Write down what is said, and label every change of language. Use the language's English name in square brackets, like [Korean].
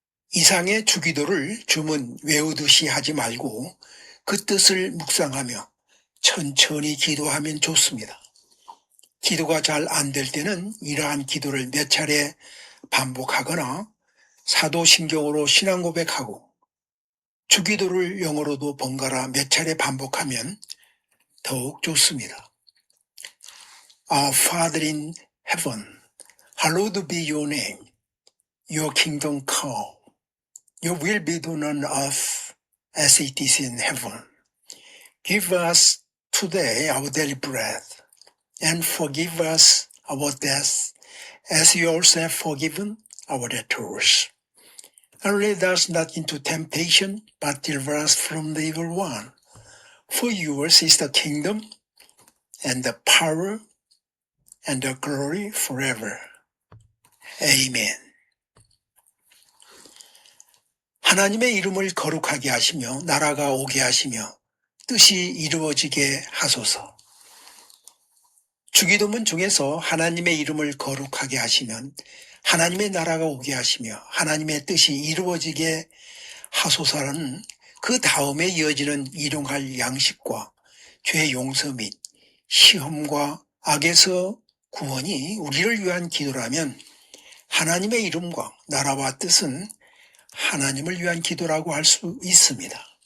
[Korean] 이상의 주기도를 주문 외우듯이 하지 말고 그 뜻을 묵상하며 천천히 기도하면 좋습니다. 기도가 잘 안 될 때는 이러한 기도를 몇 차례 반복하거나 사도신경으로 신앙 고백하고 주기도를 영어로도 번갈아 몇 차례 반복하면 더욱 좋습니다. [English] Our Father in heaven, hallowed be your name. Your kingdom come. Your will be done on earth as it is in heaven. Give us today our daily bread, and forgive us our debts, as we also have forgiven our debtors. And lead us not into temptation, but deliver us from the evil one. For yours is the kingdom, and the power, and the glory forever. Amen. [Korean] 하나님의 이름을 거룩하게 하시며 나라가 오게 하시며 뜻이 이루어지게 하소서. 주기도문 중에서 하나님의 이름을 거룩하게 하시면 하나님의 나라가 오게 하시며 하나님의 뜻이 이루어지게 하소서라는 그 다음에 이어지는 일용할 양식과 죄 용서 및 시험과 악에서 구원이 우리를 위한 기도라면 하나님의 이름과 나라와 뜻은 하나님을 위한 기도라고 할 수 있습니다.